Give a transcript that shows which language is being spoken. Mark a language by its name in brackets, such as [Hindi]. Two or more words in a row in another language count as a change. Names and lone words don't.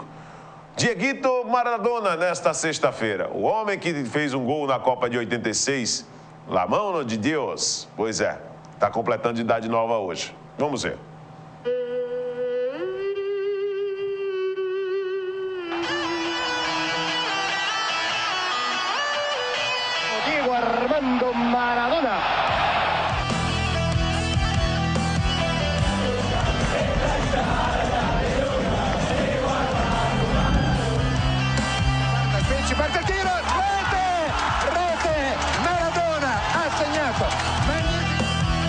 [Portuguese] Dieguito Maradona nesta sexta-feira, o homem que fez um gol na Copa de 86, La Mano de Deus, pois é, está completando de idade nova hoje. Vamos ver. Diego Armando Maradona. [Italian] Parte il tiro, rete, Maradona ha segnato.